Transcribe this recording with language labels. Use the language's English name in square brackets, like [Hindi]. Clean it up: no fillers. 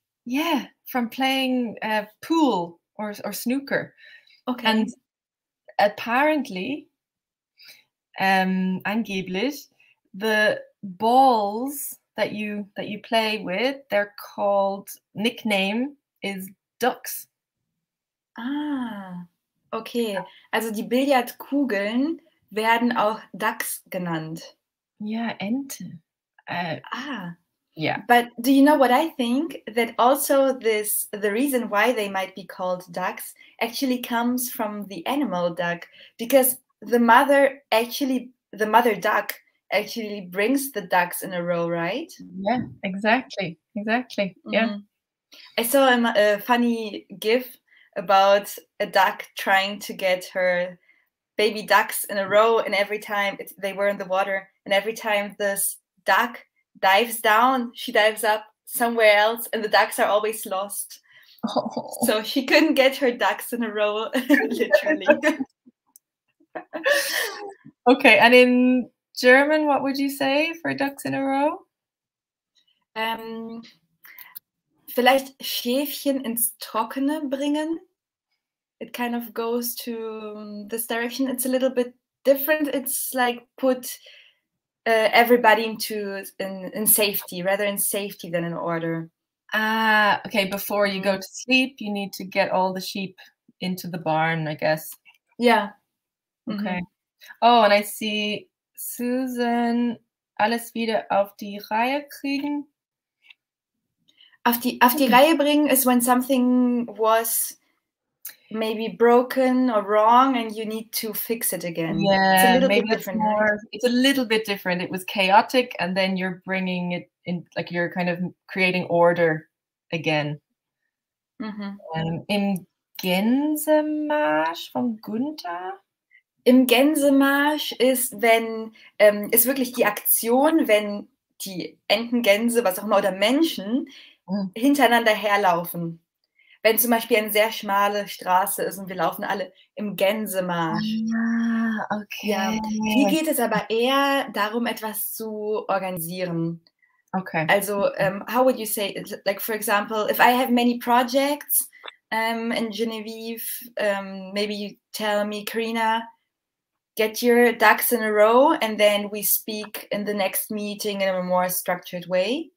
[English] yeah, from playing pool or snooker. Okay. And apparently, angeblich, the balls that you play with, they're called, nickname is ducks. Okay. [German] Also die Billardkugeln werden auch Ducks genannt. Ja, Ente. Yeah. [English] But do you know what I think? That also the reason why they might be called ducks actually comes from the animal duck, because the mother duck actually brings the ducks in a row, right? Yeah, exactly. Yeah. I saw a funny gif about a duck trying to get her baby ducks in a row, and every time they were in the water, and every time this duck dives down, she dives up somewhere else, and the ducks are always lost. Oh. So she couldn't get her ducks in a row, literally. Okay, and in German, what would you say for ducks in a row? [German] Vielleicht Schäfchen ins Trockene bringen. [English] It kind of goes to this direction. It's a little bit different. It's like put everybody in safety, rather in safety than in order. Okay, before you go to sleep, you need to get all the sheep into the barn, I guess. Yeah. Okay. Oh, and I see Susan, [German] alles wieder auf die Reihe kriegen. Auf die Reihe bringen [English] is when something was maybe broken or wrong and you need to fix it again. Yeah, it's a little maybe bit different. More, right? It's a little bit different. It was chaotic, and then you're bringing it in, like you're kind of creating order again. [German] Im Gänsemarsch von Gunther? Im Gänsemarsch ist, wenn, ist wirklich die Aktion, wenn die Enten, Gänse, was auch immer, oder Menschen hintereinander herlaufen. Wenn zum Beispiel eine sehr schmale Straße ist und wir laufen alle im Gänsemarsch. [English] Okay. [German] Ja, hier geht es aber eher darum, etwas zu organisieren. [English] Okay. Also, how would you say, like, for example, if I have many projects, and Genevieve, maybe you tell me, Karina, get your ducks in a row, and then we speak in the next meeting in a more structured way.